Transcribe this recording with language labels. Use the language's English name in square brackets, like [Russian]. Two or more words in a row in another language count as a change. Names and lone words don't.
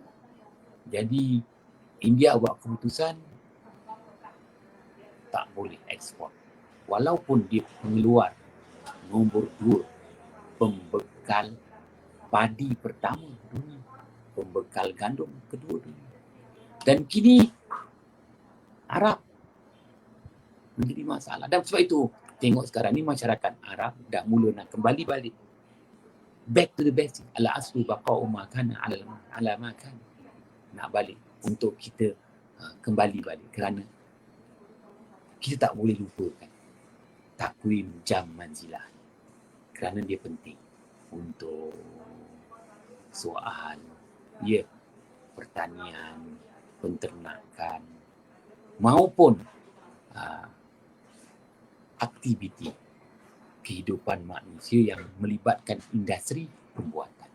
[Malay] Jadi India buat keputusan tak boleh ekspor, walaupun dia pengeluar nombor 2 pembekal padi pertama dunia, pembekal gandum kedua dunia. Dan kini Arab menjadi masalah. Dan sebab itu tengok sekarang ni masyarakat Arab dah mula nak kembali balik, [English] back to the basic, [Arabic] على الأصل بقاء ما كان على ما كان. [Malay] Nak balik untuk kita kembali balik, kerana kita tak boleh lupakan takwim jam manzilah, kerana dia penting untuk soal pertanian, penternakan maupun aktiviti kehidupan manusia yang melibatkan industri pembuatan.